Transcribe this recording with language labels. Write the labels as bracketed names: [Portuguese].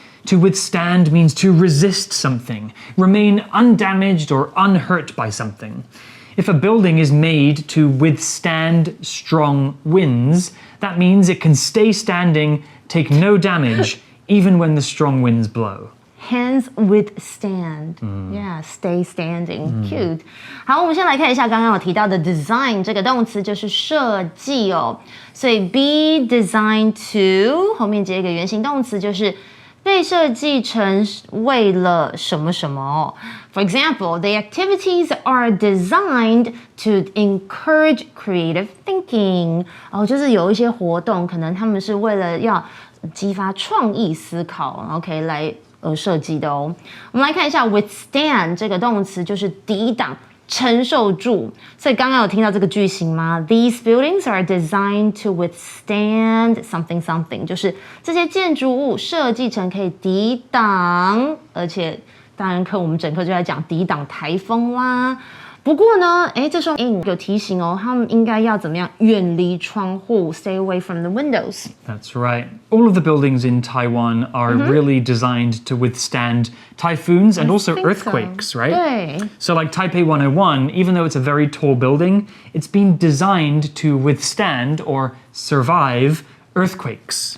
[English] To withstand means to resist something, remain undamaged or unhurt by something. If a building is made to withstand strong winds, that means it can stay standing, take no damage, even when the strong winds blow. Hands withstand, yeah, stay standing, cute. [Chinese] 好，我们先来看一下刚刚有提到的 design 这个动词，就是设计哦。所以 [English] be designed to [Chinese] 后面接一个原形动词，就是被设计成为了什么什么。 [English] For example, the activities are designed to encourage creative thinking. [Chinese] 就是有一些活动，可能他们是为了要激发创意思考 ，OK 来设计的哦。我们来看一下 withstand 这个动词，就是抵挡。承受住，所以刚刚有听到这个句型吗 ？ [English] These buildings are designed to withstand something something， [Chinese] 就是这些建筑物设计成可以抵挡，而且当然我们整课就在讲抵挡台风啦。不过呢，这时候有提醒哦，他们应该要怎么样远离窗户 ， [English] stay away from the windows. That's right. All of the buildings in Taiwan are really designed to withstand typhoons and also earthquakes, right? [Chinese] 对。 [English] So like Taipei 101, even though it's a very tall building, it's been designed to withstand or survive earthquakes.